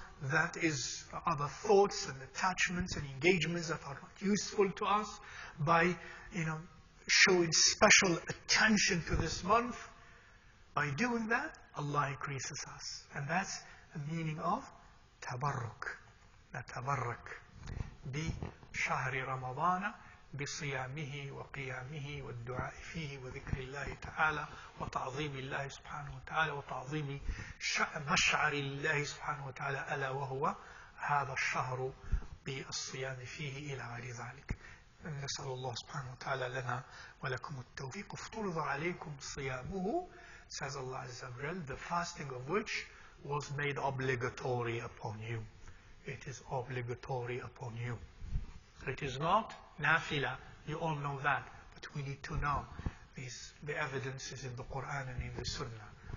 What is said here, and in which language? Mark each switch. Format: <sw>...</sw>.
<en>that is other thoughts and attachments and engagements that are not useful to us, by showing special attention to this month. By doing that, Allah increases us. And that's the meaning of tabarruk.</en> <ar>نتبرك بشهر رمضان بصيامه وقيامه والدعاء فيه وذكر الله تعالى وتعظيم الله سبحانه وتعالى وتعظيم مشعر الله سبحانه وتعالى ألا وهو هذا الشهر بالصيام فيه إلى غير ذلك. نسأل الله سبحانه وتعالى لنا ولكم التوفيق. افترض عليكم صيامه,</ar> <en>says Allah Azza wa Jal, the fasting of which was made obligatory upon you. It is obligatory upon you. It is not nafila. You all know that. But we need to know the evidence is in the Quran and in the Sunnah.</en>